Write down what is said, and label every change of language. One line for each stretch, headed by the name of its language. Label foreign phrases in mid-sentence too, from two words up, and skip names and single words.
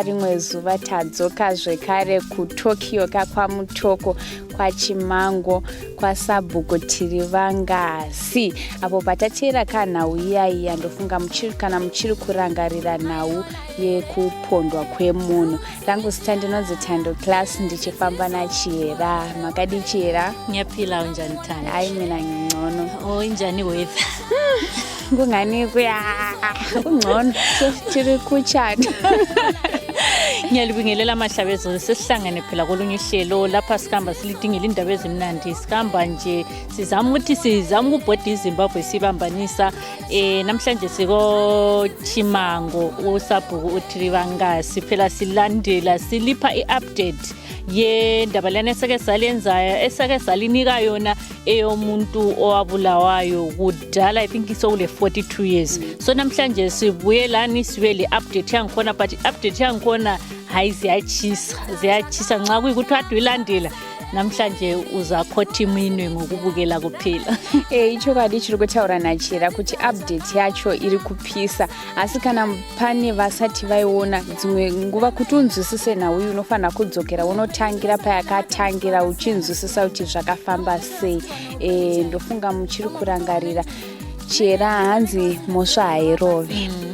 Shona: rimwe zuva tadzoka zvekare kuTokyo kakwamutoko kwaChimango kwaSabhuku tiri vangasi apo patatera kanhau iyaiya ndofunga kana muchiri kurangarira nhau yekupondwa kwemunhu. Rangu zita ndinonzi Tando Class ndichifamba naChiera. Makadi Chiera?
North Ndebele: Nyapila unjani Tando? Ai mina ngcono. Oh injani weather? Kungani kuya ungcono
Shona: tiri kuchana.
North Ndebele: Ngiyalibingelela amahlabezo sesihlangene phela kolunye ihlelo lapha sikhamba silidingile indaba ezimnandi sikhamba nje sizama ukubhoda iZimbabwe sibambanisa namhlanje siko Chimango uSabhuku uThiri vangasi phela silandela silipha iupdate yendaba lena esake salinika yona eyomuntu owabulawayo kudala
English: I think so
North Ndebele: le 42 years. So namhlanje sibuyelani sibe le update yangikhona but update yangikhona hayi ziyachisa nxa kuyikuthi aduyilandela namhlanje uzakhotha iminwe ngokubukela kuphela.
Shona: Icho kadi chiri kutaura naChiera kuti update yacho iri kupisa asi kana pane vasati vaiona dzimwe nguva kuti unzwisise nauyu unofanira kudzokera unotangira payakatangira uchinzwisisa kuti zvakafamba sei. Ndofunga muchiri kurangarira Chiera hanzi mhosva hairove.